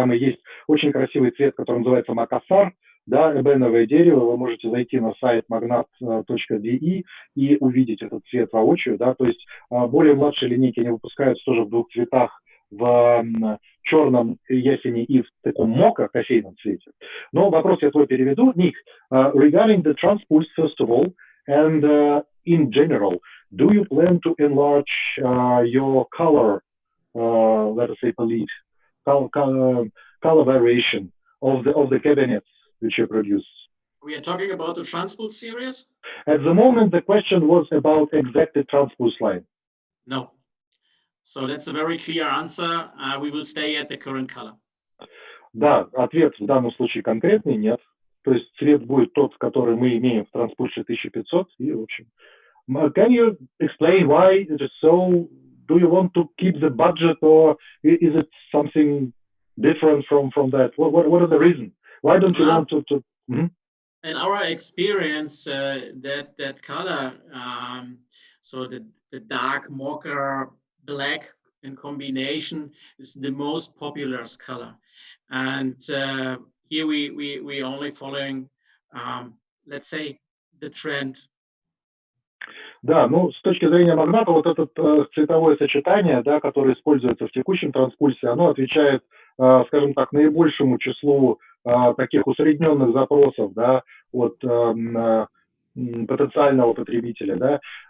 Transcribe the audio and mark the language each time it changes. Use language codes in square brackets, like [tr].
[ru] Там и есть очень красивый цвет, который называется макасар, да, эбеновое дерево. Вы можете зайти на сайт magnat.de и увидеть этот цвет воочию, да, то есть более младшие линейки не выпускаются тоже в двух цветах, в черном ясени и в таком мока кофейном цвете. Но вопрос я твой переведу. [en] Ник, regarding the Transpulse, first of all, and in general, do you plan to enlarge your color, let us say, palette, color variation of the cabinets which you produce? We are talking about the Transpulse series? At the moment, the question was about exactly Transpulse line. No. So that's a very clear answer. We will stay at the current color. [ru] Да, ответ в данном случае конкретный нет. То есть цвет будет тот, который мы имеем в Transpulse 1500. И, в общем, [en] can you explain why it is so? Do you want to keep the budget, or is it something different from that? What are the reasons Why don't you want to In our experience, that color, so the dark mocha black in combination is the most popular color. And here we only following, let's say, the trend. [ru] Да, ну, с точки зрения Магната, вот это цветовое сочетание, да, которое используется в текущем транспульсе, оно отвечает, скажем так, наибольшему числу таких усредненных запросов, да, от потенциального потребителя, да.